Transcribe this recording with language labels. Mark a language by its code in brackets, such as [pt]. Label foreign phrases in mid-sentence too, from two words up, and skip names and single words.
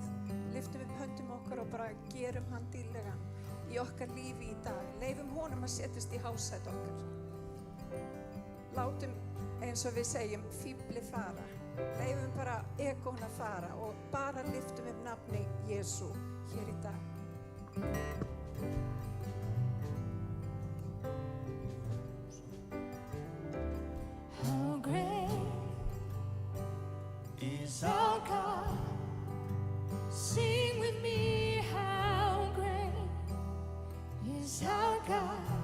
[is] Lyftum upp höndum okkar og bara gerum hann dýrlegan í okkar lífi í dag. Leifum honum að setjast í hásæt okkar. Látum, eins og við segjum, fífli fara. Leifum bara egón að fara og bara lyftum upp nafni Jesú hér í dag. [en] How great is our God? Sing with me, how great is our God?